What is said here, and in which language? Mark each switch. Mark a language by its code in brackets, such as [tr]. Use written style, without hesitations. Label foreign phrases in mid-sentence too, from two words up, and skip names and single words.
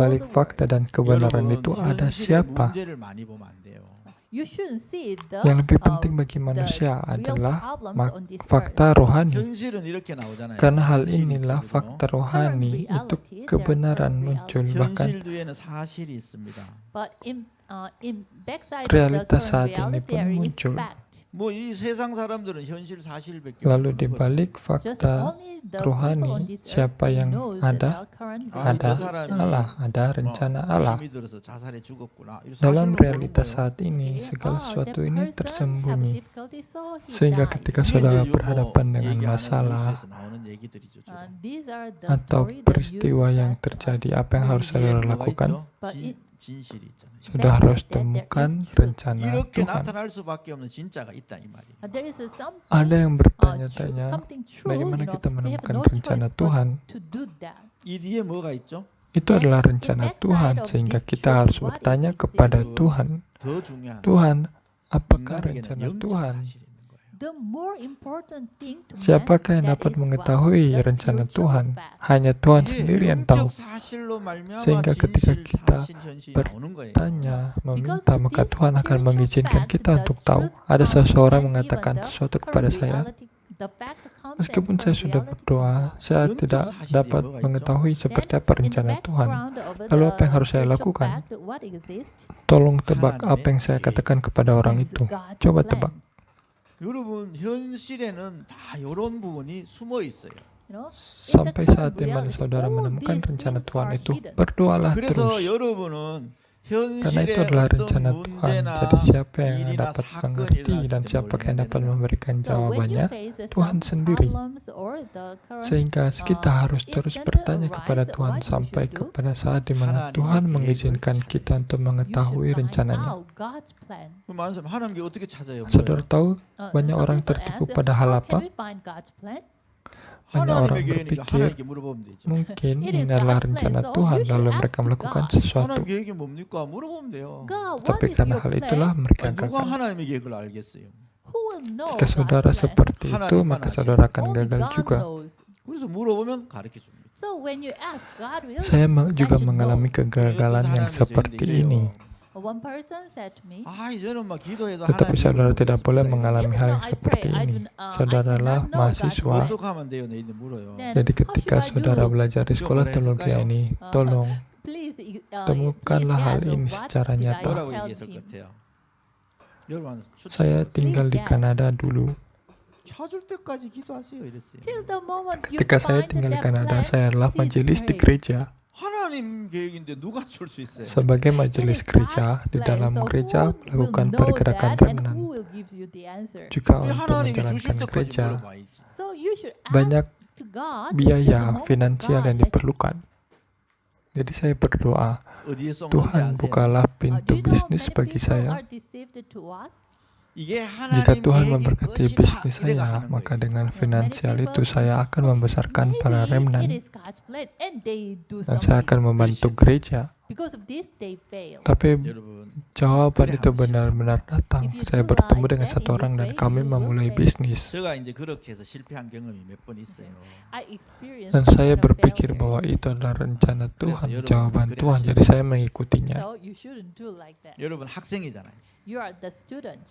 [id] balik [en] the [id] fakta [en] world. [id] dan kebenaran [ko] 여러분, [id] itu ada [ko] 현실의 [id] siapa. [ko] 문제를 많이 보면 안 돼요. [en] You shouldn't see the [id] Yang lebih penting bagi manusia [en] real [id] adalah [en] problems on this [id] fakta rohani. [ko] 현실은 이렇게 나오잖아요. [id] Karena hal [ko] 현실이 [id] inilah [ko] 있거든요. [id] fakta rohani itu kebenaran muncul, bahkan [ko] 현실 뒤에는 사실이 있습니다. [en] But in backside [id] realitas [en] of the [id] saat [en] current [id] ini [en] reality, [id] pun [en] there is [id] muncul. [en] fact. [ko] 뭐 이 세상 사람들은 현실 사실밖에 [id] Lalu [ko] 모르는 [id] di [ko] 거죠. [id] balik [en] Just [id] fakta [en] only the people on [id] rohani, [en] this earth, [id] siapa [en] they [id] yang [en] knows [id] ada, [en] the current [ko] 아, [id] ada [ko] 저 사람이 [id] Allah, ada rencana [ko] 뭐 [id] Allah. [ko] 힘이 들어서 자살해 죽었구나. 이런 [id] Dalam [ko] 사실로 보는 [id] realitas [ko] 거예요. [id] saat ini, [en] Okay, [id] segala [en] that [id] sesuatu ini [en] person have [id] tersembunyi. [en] difficulty, so he [id] Sehingga [en] died. [id] ketika [ko] 이게 [id] saudara [ko] 이제 [id] berhadapan dengan [ko] 얘기하는 [id] masalah [ko] 뉴스에서 나오는 얘기들이죠. 주로. [en] These are the [id] atau [en] story that [id] peristiwa [en] used [id] yang [en] as [id] terjadi, [en] us. [id] apa yang harus [ko] 이 뒤에 [id] saudara [ko] 뭐가 [id] lakukan? [ko] 있죠? [en] But [ko] 진실이 있잖아요. [id] Saudara harus temukan rencana [ko] 이렇게 [id] Tuhan. [ko] 나타날 수밖에 없는 진짜가 있다 이 말이에요. [en] There is something, [id] Ada yang bertanya-tanya, [en] something true, [id] bagaimana [en] you know, [id] kita [en] they have [id] menemukan [en] no [id] rencana [en] choice but [id] Tuhan? [en] to do that. [ko] 이 뒤에 뭐가 있죠? [id] Itu adalah rencana Tuhan, sehingga kita harus bertanya kepada Tuhan, [ko] 더 중요한 [id] Tuhan, apakah [ko] 인간에게는 [id] rencana [ko] 영적 [id] Tuhan? [ko] 사실이 있는 거예요. [en] The more important thing to man, [id] Siapakah yang [en] that [id] dapat [en] is [id] mengetahui [en] what? The [id] rencana [en] spiritual [id] Tuhan? [en] fact. [id] Hanya Tuhan [ko] 이게 [id] sendiri yang tahu. [ko] 영적 사실로 말미암아 [id] Sehingga ketika [ko] 진실, [id] kita [ko] 사실, 현실이 나오는 거예요. [id] Tanya, meminta, maka Tuhan akan mengizinkan kita untuk tahu. Ada seseorang mengatakan sesuatu kepada saya, meskipun saya sudah berdoa, saya tidak dapat mengetahui seperti apa rencana Tuhan. Lalu apa yang harus saya lakukan? Tolong tebak apa yang saya katakan kepada orang itu. Coba tebak. [ko] 여러분 현실에는 다 이런 부분이 숨어 있어요. [id] Sampai saat di mana saudara menemukan rencana Tuhan itu, berdoalah [ko] 그래서 [id] terus. [ko] 여러분은 [id] Karena itu [ko] 현실의 [id] adalah [ko] 어떤 [id] rencana Tuhan. [ko] 문제나 [id] Jadi siapa yang [ko] 일이나 [id] dapat [ko] 사건이 [id] mengerti [ko] 일어났을 [id] dan [ko] 때 [id] siapa [ko] 뭘 [id] yang [ko] 해야 [id] dapat [ko] 되나? [id] memberikan jawabannya, Tuhan sendiri. Sehingga kita harus terus bertanya kepada Tuhan sampai kepada saat di mana Tuhan mengizinkan kita untuk mengetahui rencananya. [ko] 말씀 하나님께 어떻게 찾아요? [id] Saudara tahu banyak orang tertipu pada hal apa? Banyak orang [ko] 하나님의 계획이니까 [id] berpikir [ko] 하나님께 물어보면 되죠. [id] mungkin ini adalah rencana Tuhan, lalu mereka melakukan sesuatu. [ko] 하나님 계획이 뭡니까? 물어보면 돼요. [id] Tapi karena hal itulah mereka [ko] 아니, 누가 [id] gagal. [ko] 하나님의 계획을 알겠어요? [id] Jika saudara seperti itu, maka saudara akan gagal juga. [ko] 그래서 물어보면 가르쳐 줍니다. [id] Saya juga mengalami kegagalan yang seperti ini. [ko] 아, 이제는 막 기도해도 [id] Tetapi [ko] 하나님 [id] saudara tidak boleh mengalami hal yang seperti ini. Saudaralah mahasiswa. [ko] 어떻게 하면 돼요? 내일 물어요. [id] Jadi ketika saudara belajar di sekolah teologi ini, tolong temukanlah hal ini secara nyata. [ko] 뭐라고 얘기했을 것 같아요? 여러분, [id] Saya tinggal di Kanada dulu. [ko] 찾을 때까지 기도하세요. 이랬어요. [id] Ketika saya tinggal di Kanada, saya adalah majelis di gereja. [ko] 하나님 계획인데 누가 줄 수 있어요? [id] Sebagai majelis gereja, di dalam gereja melakukan pergerakan remnant. Juga [ko] 왜 [id] untuk [ko] 하나님이 주실 [id] menjalankan [ko] 때까지 [id] gereja, [ko] 물어봐야지. [en] So you should ask [id] banyak [en] to God [id] biaya [en] the moment [id] finansial [en] God [id] yang diperlukan. Jadi saya berdoa, [ko] 어디에 쏜 건지 [id] Tuhan [ko] 아세요? [id] bukalah [en] Do [id] pintu [en] you know [id] bisnis [en] many [id] bagi [en] people [id] saya. [en] are deceived to what? [ko] 이게 [id] Jika [ko] 하나님 [id] Tuhan [ko] 계획이 [id] memberkati [ko] 끝이다 [id] bisnis [ko] 이래가 [id] saya, [ko] 하는 [id] maka [ko] 거예요. [id] dengan [en] Many [id] finansial [en] people [id] itu saya akan [en] think, [id] membesarkan para [en] maybe it [id] remnant [en] is God's plan, and they do [id] dan saya akan [en] something. [id] membantu gereja. [en] Because of this, they fail. [id] Tapi [ko] 여러분, [id] jawaban itu benar-benar datang. [en] If you [id] Saya [en] do [id] bertemu [en] like [id] dengan [en] that, [id] satu [en] in [id] orang [en] this [id] dan [en] way, [id] kami [en] you will [id] memulai [en] fail. [id] bisnis. [ko] 제가 이제 그렇게 해서 실패한 경험이 몇 번 있어요. [en] I experienced [id] Dan [en] this [id] saya [en] kind of [id] berpikir [en] failure. [id] bahwa itu adalah rencana Tuhan, [ko] 여러분, [id] jawaban [ko] 그래 [id] Tuhan. [ko] 하시면 [id] Jadi saya mengikutinya. [en] So you shouldn't do like that. [ko] 여러분 학생이잖아요. [en] You are the student.